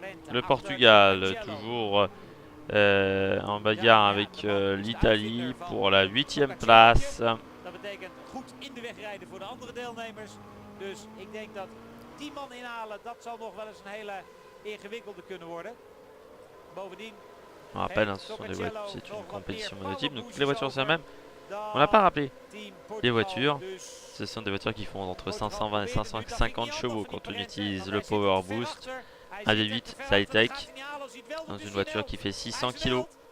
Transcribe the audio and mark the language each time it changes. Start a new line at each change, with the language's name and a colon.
French: Le Portugal, toujours en bagarre avec l'Italie pour la 8e place.
Dutch: Dat betekent goed in de weg rijden voor de andere deelnemers. Dus ik denk dat 10 man inhalen, dat zal nog wel eens een hele ingewikkelde kunnen worden. Bovendien.
French: On rappelle, c'est une compétition monotype, donc toutes les voitures sont les mêmes. On n'a pas rappelé. Les voitures, ce sont des voitures qui font entre 520 et 550 chevaux quand on utilise le Power Boost. Un V8 Sci-Tech dans une voiture qui fait 600 kg.